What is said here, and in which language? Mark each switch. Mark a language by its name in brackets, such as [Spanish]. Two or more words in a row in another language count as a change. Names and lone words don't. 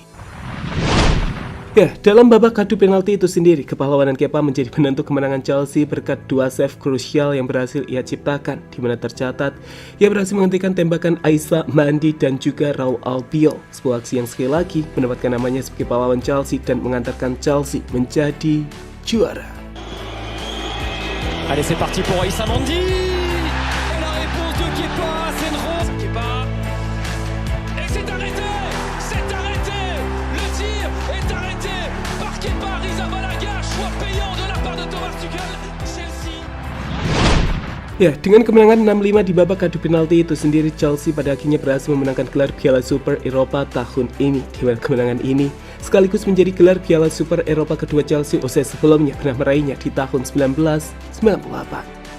[Indonesian] Ya, dalam babak adu penalti itu sendiri, kepahlawanan Kepa menjadi penentu kemenangan Chelsea berkat 2 save krusial yang berhasil ia ciptakan, di mana tercatat ia berhasil menghentikan tembakan Aissa, Mendy, dan juga Raul Albiol. Sebuah aksi yang sekali lagi mendapatkan namanya sebagai pahlawan Chelsea dan mengantarkan Chelsea menjadi juara. [French] Allez, c'est parti pour Aissa, Mendy. Et la réponse de Kepa, c'est une rose. Kepa. Et c'est arrêté. C'est arrêté. Le tir est arrêté par Kepa Arrizabalaga. Choix payant de la part de Thomas Tuchel. Chelsea. [Indonesian] Ya, dengan kemenangan 6-5 di babak adu penalti itu sendiri, Chelsea pada akhirnya berhasil memenangkan gelar Piala Super Eropa tahun ini. Di mana kemenangan ini sekaligus menjadi gelar Piala Super Eropa kedua Chelsea usai sebelumnya pernah meraihnya di tahun 1998.